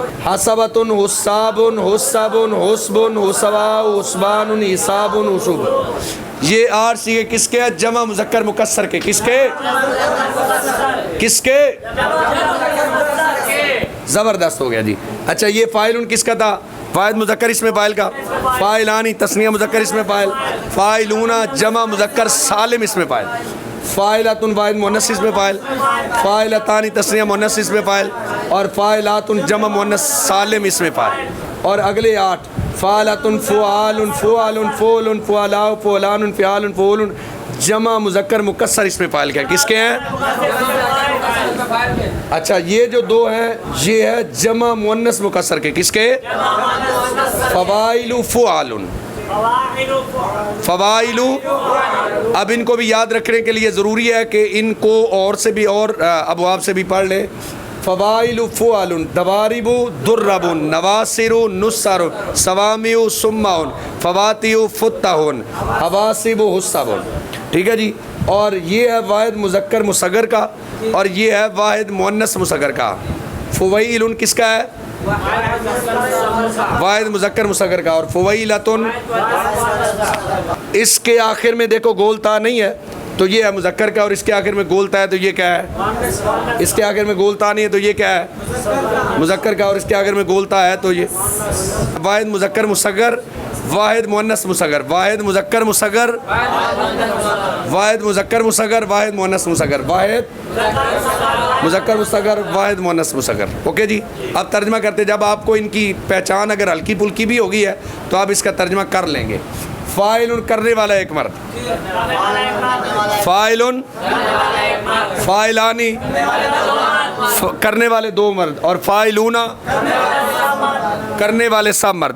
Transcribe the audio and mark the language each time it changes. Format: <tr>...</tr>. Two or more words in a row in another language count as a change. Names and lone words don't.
<ar>حسبتن، حسابن، حسبن، حسبن، حسباء، حسبان، حساب، حسوب۔</ar> <ur>یہ 8 صیغے کس کے ہیں؟ جمع مذکر مکسر کے، کس کے؟ کس کے؟ زبردست ہو گیا جی۔ اچھا یہ فاعلون کس کا تھا؟ واحد مذکر اسم فاعل کا، فاعلانی تثنیہ مذکر اسم فاعل، فاعلون جمع مذکر سالم اسم فاعل، فاعلاتن واحد مؤنث اسم فاعل، فاعلتان تثنیہ مؤنث اسم فاعل، اور فاعلاتن جمع مؤنث سالم اسم فاعل۔ اور اگلے 8</ur> <ar>فعالتن، فعال، فعال، فعل، فعلاء، فعلان، فعال، فعول،</ar> <ur>جمع مذکر مکسر اسم فاعل کا، کس کے ہیں؟ اچھا یہ جو 2 ہیں یہ ہے جمع مؤنث مکسر کے، کس کے؟</ur> <ar>فوائل، فعال، فوائل۔</ar> <ur>اب ان کو بھی یاد رکھنے کے لیے ضروری ہے کہ ان کو اور سے بھی اور ابواب سے بھی پڑھ لیں۔</ur> <ar>فوائل، فعال، دوارب، درب، نواصر، نصر، سوامع، سمع، فواتح، فتح، حواسب، حسب،</ar> <ur>ٹھیک ہے جی۔ اور یہ ہے واحد مذکر مصغر کا، اور یہ ہے واحد مؤنث مصغر کا۔ فوائل کس کا ہے؟ واحد مذکر مصغر کا، اور فوائلتن اس کے آخر میں دیکھو گولتا نہیں ہے تو یہ ہے مذکر کا، اور اس کے آخر میں گولتا ہے تو یہ کیا ہے؟ اس کے آخر میں گولتا نہیں ہے تو یہ کیا ہے؟ مذکر کا، اور اس کے آخر میں گولتا ہے تو یہ واحد مذکر مصغر، واحد مؤنث مصغر، واحد مذکر مصغر، واحد مذکر مصغر، واحد مؤنث مصغر، واحد مذکر مصغر، واحد مؤنث مصغر۔ اوکے جی، اب ترجمہ کرتے، جب آپ کو ان کی پہچان اگر ہلکی پھلکی بھی ہوگی ہے تو آپ اس کا ترجمہ کر لیں گے۔ فاعل کرنے والا ایک مرد، فاعل، فاعلانی، کرنے والے 2 مرد، اور فاعلون کرنے والے سب مرد.</ur>